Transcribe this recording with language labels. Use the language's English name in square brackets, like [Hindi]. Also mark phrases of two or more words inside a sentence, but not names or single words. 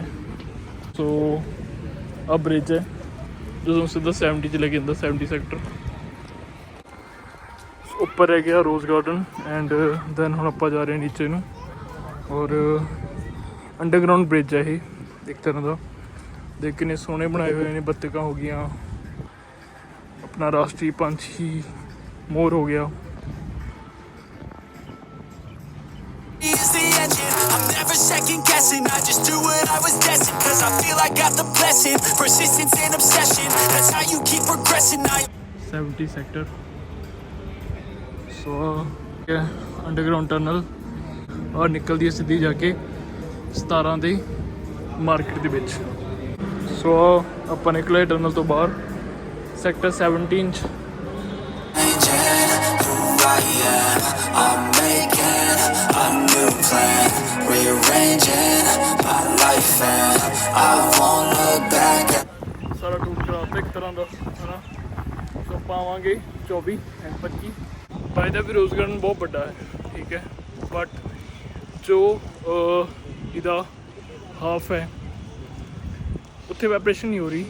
[Punjabi] ਸੋ ਆ ਬ੍ਰਿਜ ਹੈ ਜਦੋਂ ਸਿੱਧਾ 70 'ਚ ਲੈ ਕੇ ਜਾਂਦਾ, 70 ਸੈਕਟਰ ਉੱਪਰ ਰਹਿ ਗਿਆ ਰੋਜ਼ ਗਾਰਡਨ। [English] and then [Punjabi] ਹੁਣ ਆਪਾਂ ਜਾ ਰਹੇ ਹਾਂ ਨੀਚੇ ਨੂੰ ਔਰ ਅੰਡਰਗਰਾਊਂਡ ਬ੍ਰਿਜ ਹੈ ਇਹ ਇੱਕ ਤਰ੍ਹਾਂ ਦਾ। ਦੇਖ ਕਿੰਨੇ ਸੋਹਣੇ ਬਣਾਏ ਹੋਏ ਨੇ। ਬੱਤਕਾਂ ਹੋ ਗਈਆਂ, ਆਪਣਾ ਰਾਸ਼ਟਰੀ ਪੰਛੀ ਮੋਰ ਹੋ ਗਿਆ। [English] I'm never second guessing, I just do what I was destined, cause I feel I got the blessing, persistence and obsession, that's how you keep progressing. [Punjabi] 70 ਸੈਕਟਰ। ਸੋ ਅੰਡਰਗਰਾਊਂਡ ਟਨਲ ਔਰ ਨਿਕਲਦੀ ਹੈ ਸਿੱਧੀ ਜਾ ਕੇ 17 ਦੇ ਮਾਰਕੀਟ ਦੇ ਵਿੱਚ। ਸੋ ਆਪਾਂ ਨਿਕਲੇ ਟਨਲ ਤੋਂ ਬਾਹਰ ਸੈਕਟਰ 17 'ਚ। [English] I'm making a new plan, rearranging my life and I won't look back. [Punjabi] ਸਾਰਾ ਟੂਰ ਕਰਾਤਾ ਇੱਕ ਤਰ੍ਹਾਂ ਦਾ ਹੈ ਨਾ। ਸੋ ਪਾਵਾਂਗੇ 24 ਐਂਡ 25। ਬਾਈ ਦਾ ਵੀ ਰੋਜ਼ ਗਾਰਡਨ ਬਹੁਤ ਵੱਡਾ ਹੈ, ਠੀਕ ਹੈ, ਬਟ ਜੋ ਇਹਦਾ ਹਾਫ ਹੈ ਉੱਥੇ ਵੈਪਰੇਸ਼ਨ ਨਹੀਂ ਹੋ ਰਹੀ।